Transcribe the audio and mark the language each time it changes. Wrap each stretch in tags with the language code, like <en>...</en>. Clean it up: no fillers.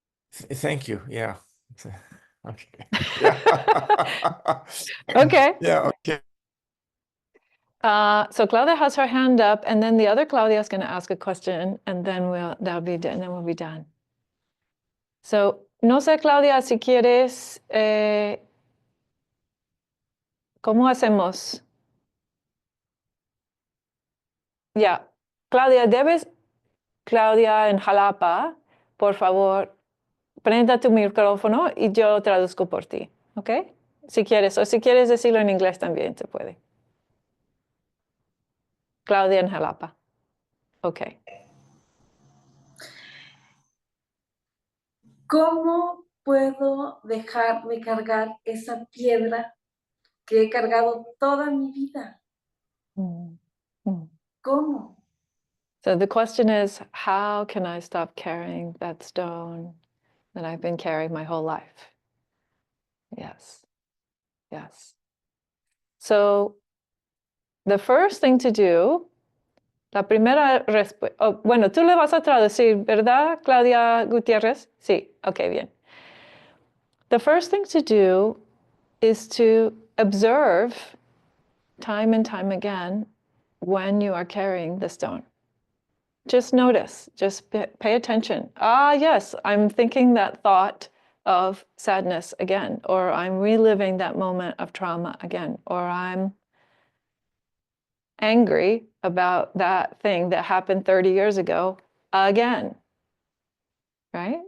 <en>Thank you. Yeah. Okay. Yeah. Okay. Yeah. Okay. So Claudia has her hand up, and then the other Claudia is going to ask a question, and then we'll be done.</en> <es>So, no sé, Claudia, si quieres, ¿cómo hacemos? Ya, Claudia, Claudia en Jalapa, por favor, prenda tu micrófono y yo traduzco por ti, ¿ok? Si quieres, o si quieres decirlo en inglés también se puede. Claudia en Jalapa. Ok. ¿Cómo puedo dejar de cargar esa piedra que he cargado toda mi vida? ¿Cómo?</es> <en>So the question is, how can I stop carrying that stone that I've been carrying my whole life? Yes. Yes. So the first thing to do,</en> <es>la primera respuesta, bueno, tú le vas a traducir, ¿verdad, Claudia Gutiérrez? Sí, ok, bien.</es> <en>The first thing to do is to observe time and time again when you are carrying the stone. Just notice, just pay attention. Ah, yes, I'm thinking that thought of sadness again, or I'm reliving that moment of trauma again, or I'm angry about that thing that happened 30 years ago again, right?</en>